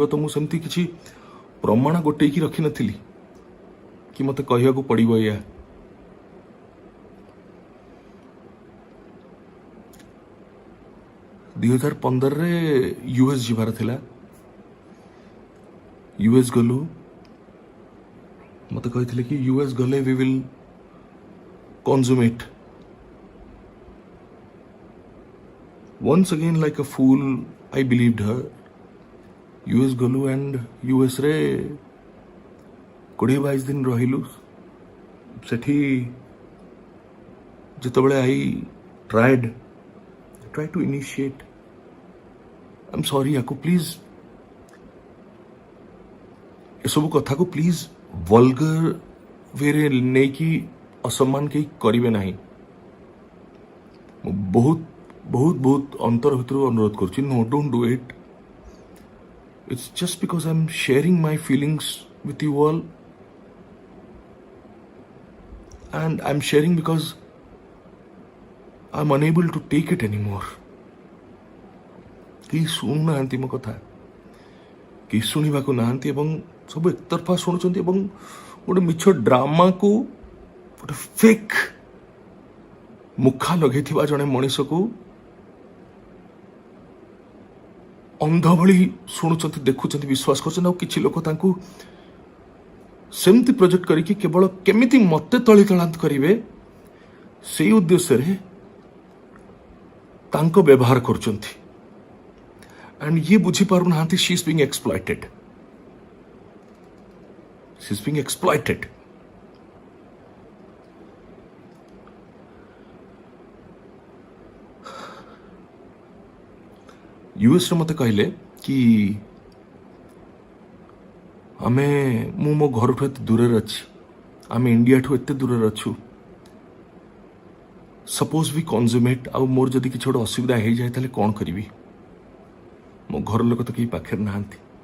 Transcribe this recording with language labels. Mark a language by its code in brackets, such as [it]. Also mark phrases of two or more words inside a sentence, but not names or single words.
[or] ତ ମୁଁ ସେମିତି କିଛି ପ୍ରମାଣ ଗୋଟେଇକି ରଖିନଥିଲି କି ମୋତେ କହିବାକୁ ପଡ଼ିବ ଏଇଆ। $2015 US ଯିବାର ଥିଲା। US ଗଲୁ। ମୋତେ କହିଥିଲେ କି US ଗଲେ [en] we will consummate. Once again like a fool I believed her. [or] US ଗଲୁ [en] and US ରେ [or] 20-22 ଦିନ ରହିଲୁ। ସେଠି ଯେତେବେଳେ [en] I tried to initiate, I'm sorry [or] ୟାକୁ ପ୍ଲିଜ ଏସବୁ କଥାକୁ ପ୍ଲିଜ ଭଲଗର ୱେରେ ନେଇକି ଅସମ୍ମାନ କେହି କରିବେ ନାହିଁ। ମୁଁ ବହୁତ ଅନ୍ତର ଭିତରୁ ଅନୁରୋଧ କରୁଛି, [en] no, don't do it. It's just because I'm sharing my feelings with you all, and I'm sharing because I'm unable to take it anymore. [or] କେହି ଶୁଣୁନାହାନ୍ତି ମୋ କଥା, କେହି ଶୁଣିବାକୁ ନାହାନ୍ତି ଏବଂ ସବୁ ଏକତରଫା ଶୁଣୁଛନ୍ତି ଏବଂ ଗୋଟେ ମିଛ ଡ୍ରାମାକୁ, ଗୋଟେ ଫେକ୍ ମୁଖା ଲଗେଇଥିବା ଜଣେ ମଣିଷକୁ ଅନ୍ଧ ଭଳି ଶୁଣୁଛନ୍ତି, ଦେଖୁଛନ୍ତି, ବିଶ୍ୱାସ କରୁଛନ୍ତି। ଆଉ କିଛି ଲୋକ ତାଙ୍କୁ ସେମିତି ପ୍ରୋଜେକ୍ଟ କରିକି କେବଳ କେମିତି ମତେ ତଳିତଳାନ୍ତ କରିବେ ସେଇ ଉଦ୍ଦେଶ୍ୟରେ ତାଙ୍କ ବ୍ୟବହାର କରୁଛନ୍ତି। and ye ବୁଝିପାରୁନାହାନ୍ତି [en] she is being exploited. She is being exploited. US ରେ ମୋତେ କହିଲେ କି ମୁଁ ମୋ ଘରଠୁ ଏତେ ଦୂରରେ ଅଛି, ଆମେ ଇଣ୍ଡିଆଠୁ ଏତେ ଦୂରରେ ଅଛୁ, ସପୋଜ ବି କନଜ୍ୟୁମେଟ୍, ଆଉ ମୋର ଯଦି କିଛି ଗୋଟେ ଅସୁବିଧା ହେଇଯାଏ ତାହେଲେ କ'ଣ କରିବି? ମୋ ଘର ଲୋକ ତ କେହି ପାଖରେ ନାହାନ୍ତି।